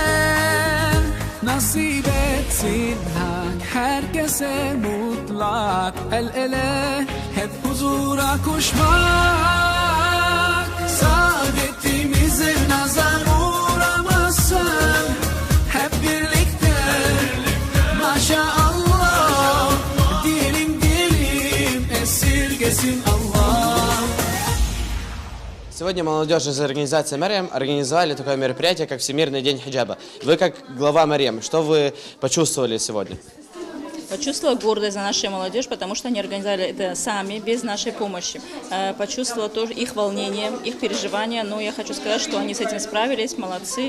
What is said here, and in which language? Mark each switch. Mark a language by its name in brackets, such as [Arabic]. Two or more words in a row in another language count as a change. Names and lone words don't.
[Turkish] Nasip etsin hak herkese mutlak, el ele hep huzura koşmak. Saadetimize nazar uğramasın, hep birlikte maşallah diyelim diyelim, esirgesin Allah. [Russian] Сегодня молодежь из организации Мариам организовали такое мероприятие, как Всемирный день хиджаба. Вы как глава Мариам, что вы почувствовали сегодня? Почувствовала гордость за нашу молодежь, потому что они организовали это сами, без нашей помощи. Почувствовала тоже их волнение, их переживания, но я хочу сказать, что они с этим справились, молодцы.